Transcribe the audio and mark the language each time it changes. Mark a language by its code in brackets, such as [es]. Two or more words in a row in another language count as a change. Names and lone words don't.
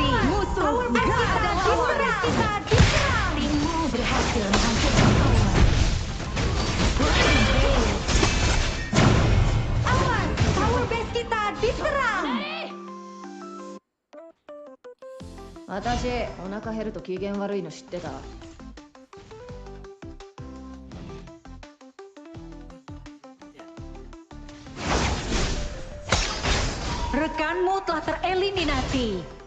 [id] Musuh nggak ada lawan. Kita diserang. Timmu berhasil menghancurkan tower. Awas, tower base kita diserang. [ja] 私、お腹減ると機嫌悪いの知ってた。 [id] Rekanmu telah tereliminasi.